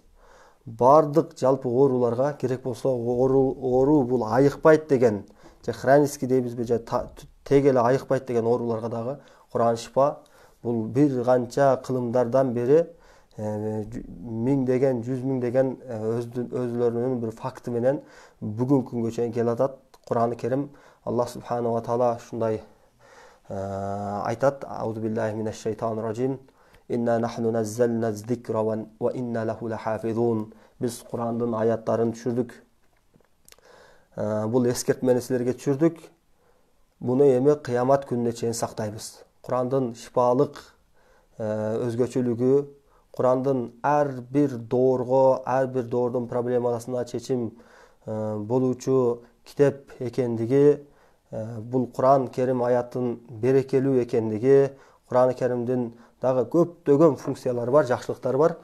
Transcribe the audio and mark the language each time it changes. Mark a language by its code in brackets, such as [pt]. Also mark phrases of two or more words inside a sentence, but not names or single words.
[ky] Бардык жалпы ооруларга, керек болсо оору бул айыкпайт деген, же хронический дейбизби, же тег эле айыкпайт деген ооруларга дагы Куран шифа. Бул бир канча кылымдардан бери миңдеген, жүз миңдеген өзлөрүнүн бир факты менен бүгүнкү күнгө чейин келатат. Куран-ы Керим Аллах [ar] سبحانه وتعالى [ky] ушундай айтат: [ar] أعوذ بالله من الشيطان الرجيم. إنا نحن نزلنا الذكر وإنا له لحافظون. [ky] Биз Курандын аяттарын түшүрдүк. Бул эскертмени силерге түшүрдүк. Буну эми кыямат күнүнө чейин сактайбыз. Курандын шифалык өзгөчөлүгү, Курандын ар бир доордун проблемасына чечим болуучу китеп экендиги, бул Куран Керим аятын берекелүү экендиги, Куран Керимдин дагы көптөгөн функциялары бар, жакшылыктары бар.